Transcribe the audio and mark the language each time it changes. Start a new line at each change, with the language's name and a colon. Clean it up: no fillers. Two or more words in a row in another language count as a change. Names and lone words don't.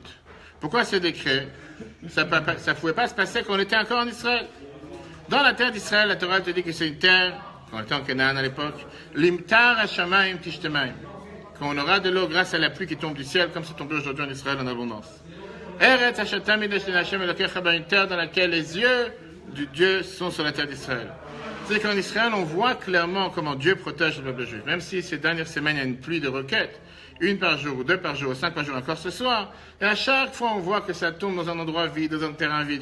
French: Pourquoi ce décret, ça ne pouvait pas se passer quand on était encore en Israël? Dans la terre d'Israël, la Torah te dit que c'est une terre, quand on était en Canaan à l'époque,
Hebrew: למטר השמים תשתה מים,
French: qu'on aura de l'eau grâce à la pluie qui tombe du ciel, comme c'est tombé aujourd'hui en Israël en abondance. Eretz hashatam midesh Hashem elokecha, une terre dans laquelle les yeux du Dieu sont sur la terre d'Israël. C'est qu'en Israël, on voit clairement comment Dieu protège le peuple juif. Même si ces dernières semaines, il y a une pluie de roquettes, 1 par jour, ou 2 par jour, ou 5 par jour encore ce soir, et à chaque fois, on voit que ça tombe dans un endroit vide, dans un terrain vide.